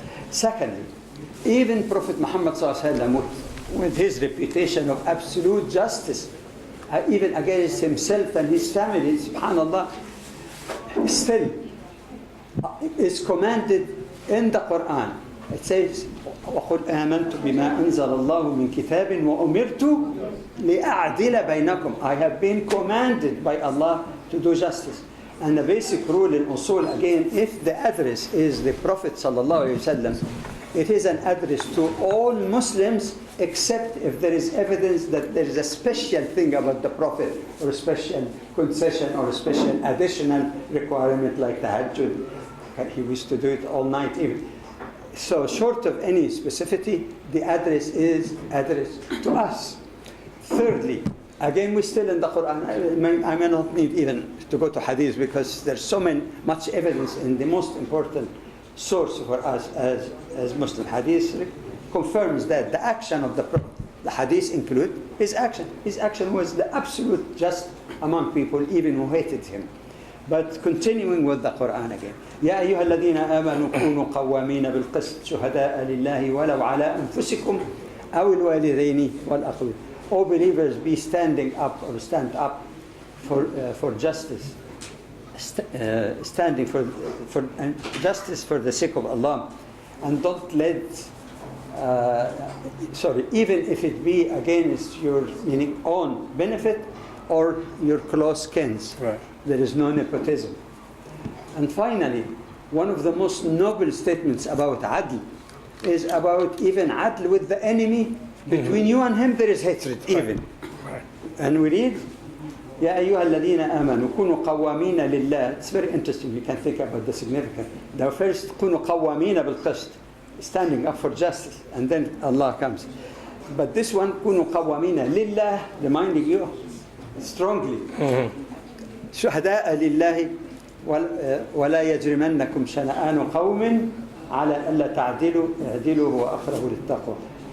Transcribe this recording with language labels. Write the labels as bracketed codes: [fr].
[en] Secondly, even Prophet Muhammad with his reputation of absolute justice, even against himself and his family, subhanallah, still is commanded in the Quran It says, [ar] وَقُلْ آمَنْتُ بِمَا أَنزَلَ اللَّهُ مِنْ كِتَابٍ وَأُمِرْتُ لِأَعْدِلَ بَيْنَكُمْ. [en] I have been commanded by Allah to do justice. And the basic rule in usul, again, if the address is the Prophet ﷺ, it is an address to all Muslims, except if there is evidence that there is a special thing about the Prophet, or a special concession, or a special additional requirement like tahajjud. He used to do it all night even. So short of any specificity, the address is address to us. Thirdly, again, we're still in the Quran. I may not need even to go to hadith because there's so much evidence in the most important source for us as Muslim. Hadith confirms that the action of the Prophet, the hadith include his action. His action was the absolute just among people, even who hated him. But continuing with the Quran again. [ar] يا أيها الذين آمنوا كونوا قوامين بالقسط شهداء لله ولو على أنفسكم أو الوالدين والأقربين. [en] All believers be standing up or stand up for justice, standing for justice for the sake of Allah, and don't let even if it be against your own benefit or your close kins. Right. There is no nepotism. And finally, one of the most noble statements about adl is about even adl with the enemy. Between you and him there is hatred even. And we read, [ar] يا أيها الذين آمنوا كونوا قوامين لله. [en] It's very interesting. You can think about the significance. The first, [ar] كونوا قوامين بالقسط, [en] standing up for justice, and then Allah comes. But this one, [ar] كونوا قوامين لله, [en] reminding you strongly. [ar] شهداء لله ولا يجرمنكم شنآن قوم على ألا تعدلوا اعدلوا هو أقرب للتقوى.